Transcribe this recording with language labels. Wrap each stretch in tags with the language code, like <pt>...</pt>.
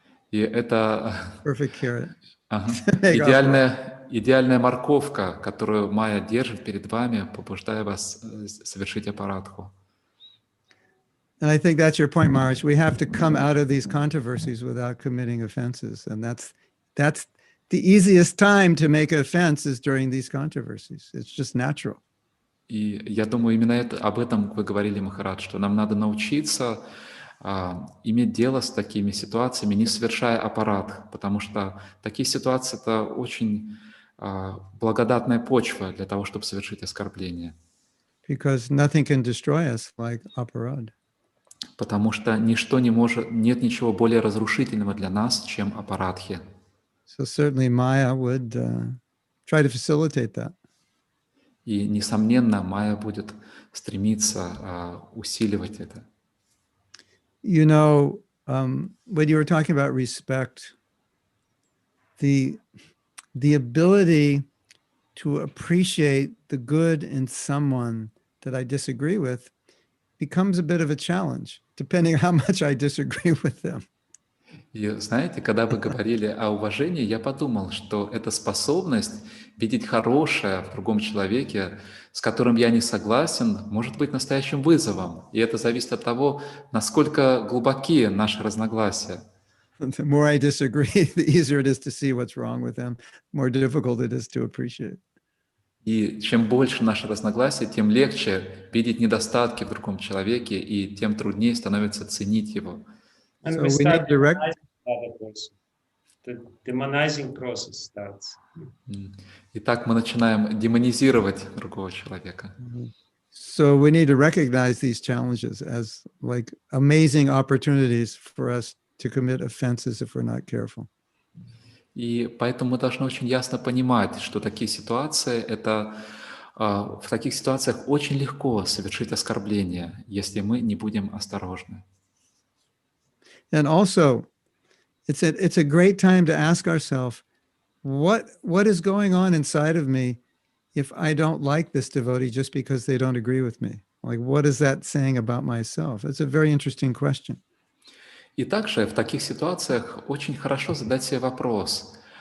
<ru>И это</ru> <en>Perfect carrot.</en> <ru>идеальная морковка, которую Майя держит перед вами, побуждая вас совершить апарадху.</ru> <en>And I think that's your point, Maharaj. We have to come out of these controversies without committing offenses. And that's the easiest time to make an offense is during these controversies. It's just natural.</en> <ru>И я думаю, именно об этом вы говорили, Махарадж, что нам надо научиться иметь дело с такими ситуациями, не совершая аппарат, потому что такие ситуации — это очень благодатная почва для того, чтобы совершить оскорбление.</ru> <en>Because nothing can destroy us like aparad.</en> <ru>Потому что нет ничего более разрушительного для нас, чем аппаратхи.</ru> <en>So certainly Maya would try to facilitate that.</en> <ru>И, несомненно, Майя будет стремиться усиливать это.</ru> <en>You know, when you were talking about respect, the ability to appreciate the good in someone that I disagree with becomes a bit of a challenge, depending on how much I disagree with them.</en> <ru>И знаете, когда вы говорили о уважении, я подумал, что эта способность видеть хорошее в другом человеке, с которым я не согласен, может быть настоящим вызовом. И это зависит от того, насколько глубоки наши разногласия.</ru> <en>The more I disagree, the easier it is to see what's wrong with them, the more difficult it is to appreciate.</en> <ru>И чем больше наши разногласия, тем легче видеть недостатки в другом человеке, и тем труднее становится ценить его.</ru> <en>And So we we start need direct. demonizing the other person. The demonizing process starts.</en> <ru>Итак, мы начинаем демонизировать другого человека.</ru> <en>So we need to recognize these challenges as like amazing opportunities for us to commit offenses if we're not careful.</en> <ru>И поэтому мы должны очень ясно понимать, что такие ситуации, в таких ситуациях очень легко совершить оскорбление, если мы не будем осторожны.</ru> <en>And also, it's a great time to ask ourselves, what is going on inside of me if I don't like this devotee just because they don't agree with me? Like, what is that saying about myself? It's a very interesting question.</en> <ru>И также в таких ситуациях очень хорошо задать себе вопрос.</ru>